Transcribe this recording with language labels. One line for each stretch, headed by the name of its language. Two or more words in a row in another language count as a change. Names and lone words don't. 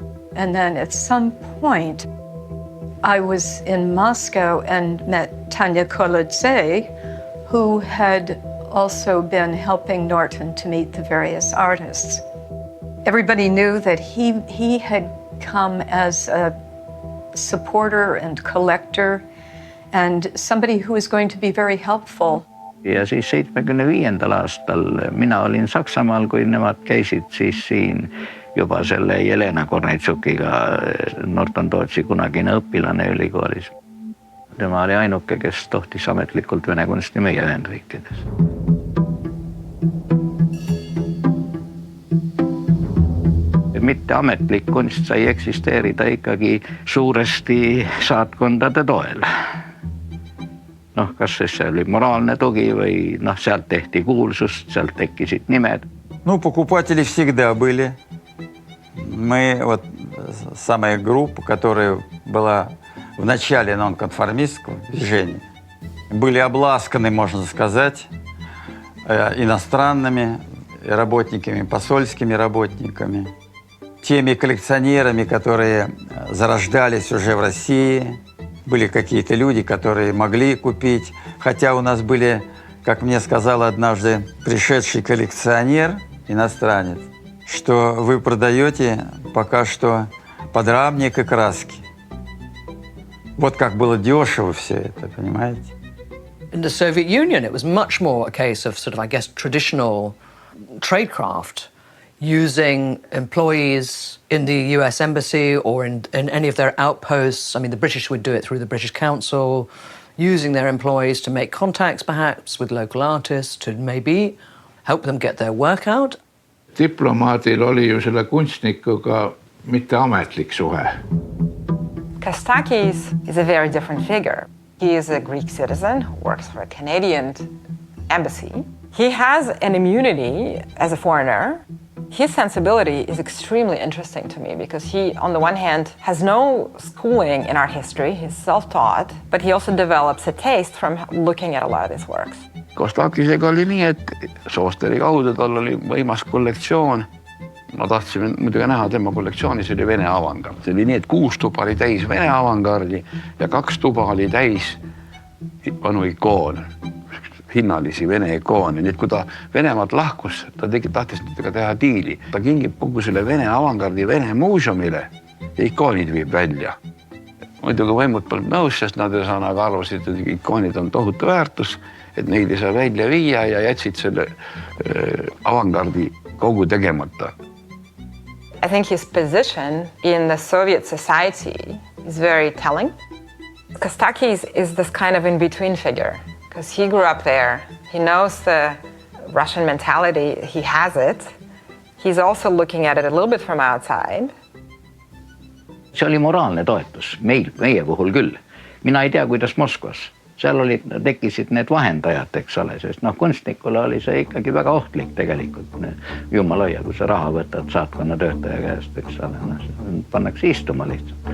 English: And then at some point, I was in Moscow and met Tanya Kolodze, who had also been helping Norton to meet the various artists. Everybody knew that he had come as a supporter and collector and somebody who was going to be very helpful.
Estonian: Ja siis 75. aastal mina olin Saksamaal, kui nemad käisid siis siin juba selle Jelena Korneitsukiga, Norton Tootsi kunagine õpilane ülikoolis. Tema oli ainuke, kes tohtis ametlikult vene kunsti müüa Ühendriikides. Mitte ametlik kunst sai eksisteerida ikkagi suuresti saatkondade toel. Kas see oli moraalne tugi või sealt tehti kuulsust, sealt tekkisid nimed.
Russian: Покупатели всегда были. Мы, самая группа, которая была в начале нонконформистского движения, были обласканы, можно сказать, иностранными работниками, посольскими работниками, теми коллекционерами, которые зарождались уже в России. Были какие-то люди, которые могли купить. Хотя у нас были, как мне сказал однажды пришедший коллекционер, иностранец, что вы продаете пока что подрамник и краски. Вот как было дешево все это, понимаете?
English: In the Soviet Union, it was much more a case of sort of, I guess, traditional tradecraft. using employees in the US Embassy or in any of their outposts. I mean, the British would do it through the British Council, using their employees to make contacts perhaps with local artists to maybe help them get their work out.
Estonian: Diplomaadil oli ju selle kunstnikuga mitte ametlik suhe.
English: Kostakis is a very different figure. He is a Greek citizen who works for a Canadian embassy. He has an immunity as a foreigner. His sensibility is extremely interesting to me because he, on the one hand, has no schooling in art history. He's self-taught, but he also develops a taste from looking at a lot of these works.
Estonian: Kostakisega oli nii, et Soosteri kaudu tal oli võimas kollektsioon. Ma tahtsin muidugi näha tema kollektsioonis oli Vene avangard. See oli nii, et 6 tuba oli täis Vene avangardi ja 2 tuba oli täis vanu ikoone, hinnalisi Vene ikoone. Nii, et kui ta Venemaalt lahkus, ta tahtis nendega teha diili. Ta kingib kogu selle Vene avangardi Vene muuseumile ja ikoonid viib välja. Muidugi võimud polnud nõus, sest nad aga arvasid, et ikoonid on tohutu väärtus, et neid ei saa välja viia ja jätsid selle avangardi kogu tegemata.
English: I think his position in the Soviet society is very telling. Kostakis is this kind of in-between figure because he grew up there. He knows the Russian mentality. He has it. He's also looking at it a little bit from outside.
Estonian: See oli moraalne toetus, meie puhul küll. Mina ei tea, kuidas Moskvas. Seal tekkisid need vahendajad, eks ole, sest kunstnikule oli see ikkagi väga ohtlik tegelikult. Jumal hoia, kui sa raha võtad saatkonna töötaja käest, eks ole, pannakse istuma lihtsalt.